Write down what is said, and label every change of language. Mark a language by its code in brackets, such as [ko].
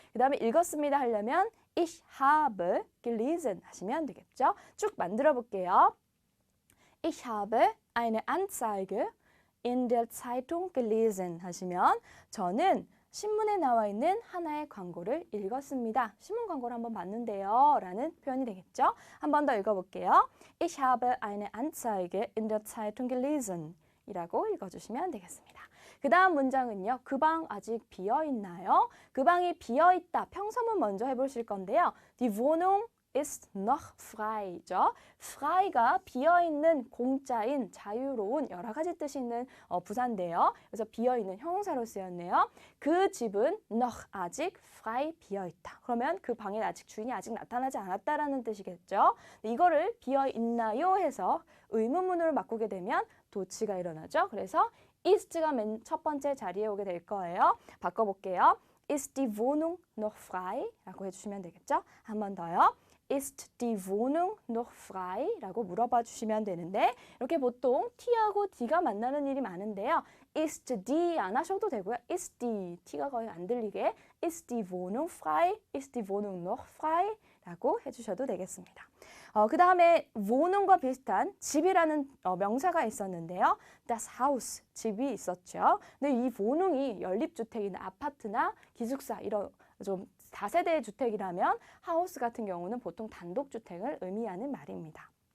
[ko] 그 다음에 읽었습니다 하려면 [de] Ich habe gelesen [ko] 하시면 되겠죠. 쭉 만들어 볼게요. [de] Ich habe eine Anzeige in der Zeitung gelesen [ko] 하시면 저는 신문에 나와 있는 하나의 광고를 읽었습니다. 신문 광고를 한번 봤는데요. 라는 표현이 되겠죠. 한 번 더 읽어볼게요. [de] Ich habe eine Anzeige in der Zeitung gelesen [ko] 이라고 읽어주시면 되겠습니다. 그 다음 문장은요. 그 방 아직 비어있나요? 그 방이 비어있다. 평서문 먼저 해보실 건데요. [de] Die Wohnung ist noch frei죠. [ko] frei가 비어있는, 공짜인, 자유로운 여러 가지 뜻이 있는 부사인데요. 그래서 비어있는 형용사로 쓰였네요. 그 집은 noch 아직 frei 비어있다. 그러면 그 방에 아직 주인이 아직 나타나지 않았다라는 뜻이겠죠. 이거를 비어있나요 해서 의문문으로 바꾸게 되면 도치가 일어나죠. 그래서 ist가 맨 첫 번째 자리에 오게 될 거예요. 바꿔볼게요. [de] Ist die Wohnung noch frei? [ko] 라고 해주시면 되겠죠. 한 번 더요. [de] Ist die Wohnung noch frei? [ko] 라고 물어봐 주시면 되는데 이렇게 보통 T하고 D가 만나는 일이 많은데요. [de] Ist die [ko] 안 하셔도 되고요. [de] Ist die [ko] T가 거의 안 들리게 [de] Ist die Wohnung frei? Ist die Wohnung noch frei? [ko] 라고 해주셔도 되겠습니다. 그 다음에 Wohnung과 비슷한 집이라는 명사가 있었는데요. Das Haus, 집이 있었죠. 근데 이 Wohnung이 연립주택이나 아파트나 기숙사 이런 좀 다세대 주택이라면 하우스 같은 경우는 보통 단독주택을 의미하는 말입니다.